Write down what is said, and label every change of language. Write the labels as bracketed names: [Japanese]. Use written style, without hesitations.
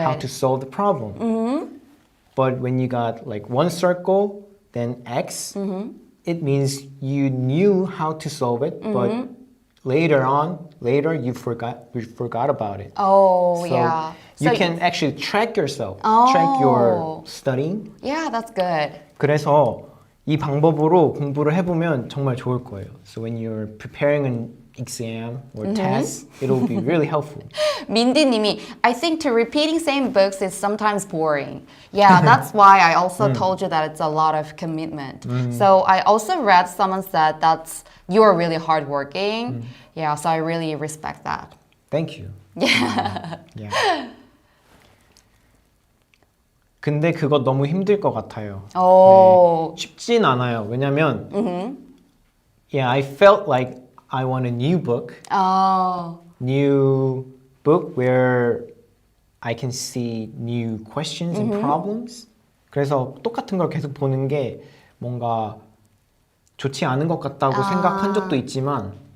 [English] how to solve the problem. But when you got like 1 circle, then X, it means you knew how to solve it, but later you forgot about it. Oh, So yeah. you So can actually track yourself, track your studying. Yeah, that's good. [Korean] 그래서 이 방법으로 공부를 해보면 정말 좋을 거예요. [English] So when you're preparing an exam or test, it'll be really helpful. 민디님이 I think to repeating same books is sometimes boring. Yeah, that's why I also told you that it's a lot of commitment. So I also read someone said that's you're really hardworking. Yeah, so I really respect that. Thank you. Yeah. Yeah. [Korean] 근데 그거 너무 힘들 것 같아요. Oh. 네, 쉽진 않아요. 왜냐면 [English] yeah, I felt like I want a new book. New book where I can see new questions and problems. [Korean] 그래서 똑같은 걸 계속 보는 게 뭔가 좋지 않은 것 같다고 생각한 적도 있지만